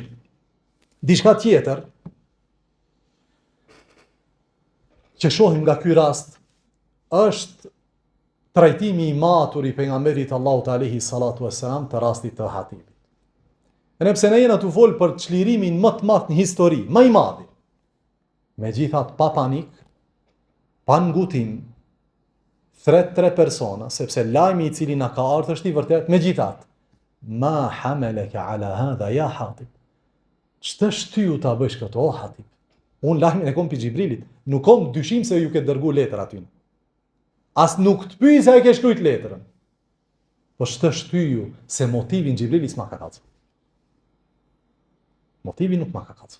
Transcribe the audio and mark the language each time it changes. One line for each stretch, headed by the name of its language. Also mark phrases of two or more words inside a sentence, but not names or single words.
Albanian: Diçka tjetër që shohim nga ky rast është trajtimi i matur i pejgamberit Allahut
Arabic: عليه الصلاة والسلام
Albanian: të rastit të Hatibit. Edhe pse ne jena të folë për çlirimin më të madh në histori, më i madh. Megjithatë pa panik, pa ngutim, thret 3 persona, sepse lajmi i cili na ka ardhur është i vërtet. Megjithatë,
Arabic: ما حملك على هذا يا حاطب.
Albanian: Ç'të shtyu ta bësh këtë o Hatib? Unë lajmin e kom pi Xhibrilit, nuk kom dyshim se ju ke dërgu letër aty. As nuk të pyej se ai ke shkruajt letrën. Po ç'të shtyu se motivin Xhibrilit s'ma ka kallë. Motivi nuk ma ka kallë.